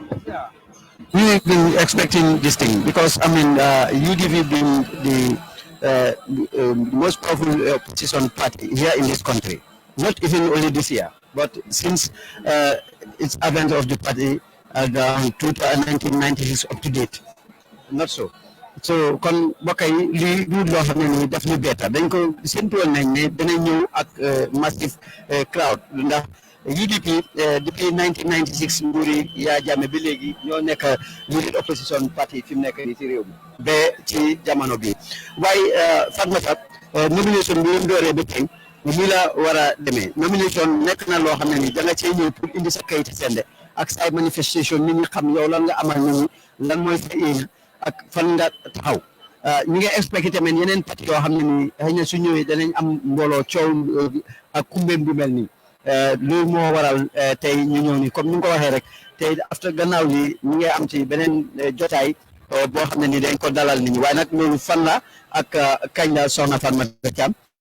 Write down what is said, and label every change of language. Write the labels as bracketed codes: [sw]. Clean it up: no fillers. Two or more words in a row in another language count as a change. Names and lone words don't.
[en] We've been expecting this thing because I mean UDP being the most powerful opposition party here in this country, not even only this year, but since its advent of the party around 1996 up to date, not so. [wo] So kon mbokk yi lii du loo xam ne nii daf ñu betta dañ ko séntu woon nañ ne dana ñëw ak [en] massive crowd [wo] ndax UDP depuis 1996 nguuri Yaya Jammeh bi léegi ñoo nekk [en] leading opposition party [wo] fi mu nekk nii ci réew mi ba ci jamono bi waaye Fatoumatta nomination bi ñu dooree ba tey lii la war a demee nomination nekk na loo xam ne nii da nga cee ñëw pour indi sa kayiti sende ak say manifestation nit ñi xam yow lan nga amal nit ñi lan mooy sa yéene ak fan nga taxaw ñu ngi expecté tamit yeneen parti yoo xam ne nii xëy na su ñëwee danañ am mbooloo coow ak kumbeem bu mel nii loolu moo waral tey ñu ñëw nii comme ni nga ko waxee rek tey after gannaaw li ñu ngi am ci beneen jotaay boo xam ne nii dañ ko dalal nit ñi waaye nag loolu fan la ak kañ la soxna Fatoumatta Thiam.